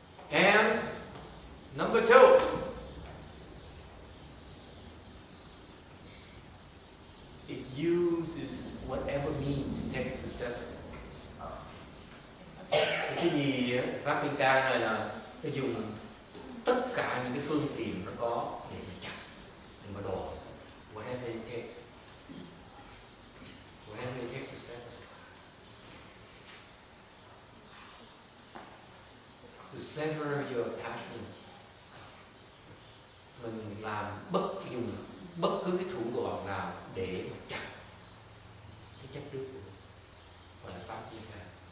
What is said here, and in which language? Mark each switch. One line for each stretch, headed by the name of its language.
English: And number 2. It uses whatever means takes to sever.
Vietnamese: Cái gì pháp Kim Cang này là nó dùng tất cả những cái phương tiện nó có để mà chặt, để mà đổ.
English: Whatever it takes. Whatever it takes to sever. To sever your attachment.
Vietnamese: Mình làm dùng bất cứ cái thủ đoạn nào để mà chặt cái chất đứt của mình, gọi là pháp Kim Cang.